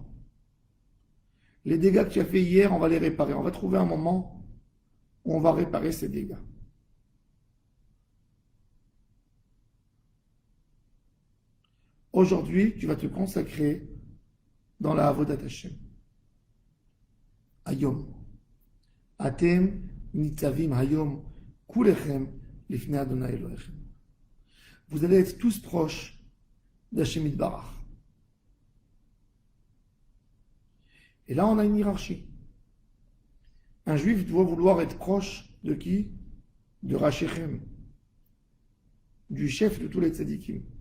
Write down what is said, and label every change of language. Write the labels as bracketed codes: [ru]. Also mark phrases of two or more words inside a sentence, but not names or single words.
[fr] Les dégâts que tu as fait hier, on va les réparer. On va trouver un moment où on va réparer ces dégâts. Aujourd'hui, tu vas te consacrer dans la [he] עבודת השם. [fr] Hayom. [he] אתם נצבים היום כולכם לפני אדוני אלוהיכם. [fr] Vous allez être tous proches d' [he] השם יתברך. [fr] Et là, on a une hiérarchie. Un juif doit vouloir être proche de qui? De Rachechem, du chef de tous les tzadikim.